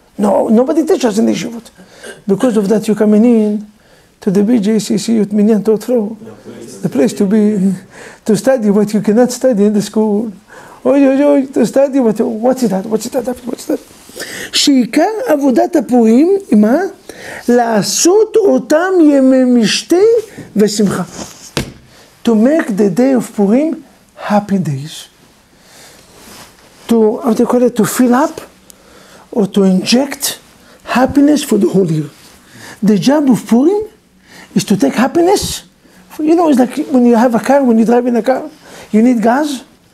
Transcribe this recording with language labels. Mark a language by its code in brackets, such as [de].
[en] No, nobody teaches us in the yeshivot. Because of that, you're coming in to the BJCC at Minyan Torah Flow, the place to be, to study what you cannot study in the school. To study what's that? What's that? [he] שעיקר עבודת הפורים, מה? לעשות אותם ימי משתה ושמחה. [en] To make the day of Purim happy days. To, how do you call it, to fill up or to inject happiness for the whole year. The job of Purim is to take happiness. You know, it's like when you have a car, when you drive in a car, you need gas.